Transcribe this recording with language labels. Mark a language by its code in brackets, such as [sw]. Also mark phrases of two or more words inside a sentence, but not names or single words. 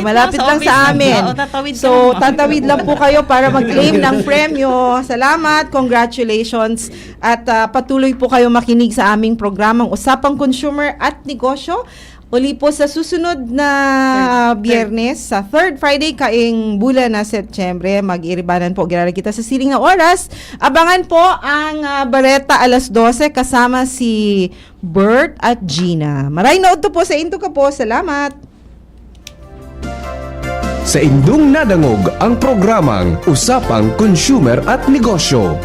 [tl] Malapit lang sa amin. So, tatawid lang po kayo para mag-claim ng premyo. Salamat, congratulations. At patuloy po kayo makinig sa aming programang Usapang Consumer at Negosyo. [bik] Uli po sa susunod na Biyernes, sa [en] third Friday [bik] kaing bulan na Setyembre, mag-iribanan po ginala kita sa siling na oras. [tl] Abangan po ang Bareta alas 12 kasama si Bert at Gina. [bik] Maray na udto po sa into ka po. Salamat! Sa indong nadangog ang programang Usapang Consumer at Negosyo.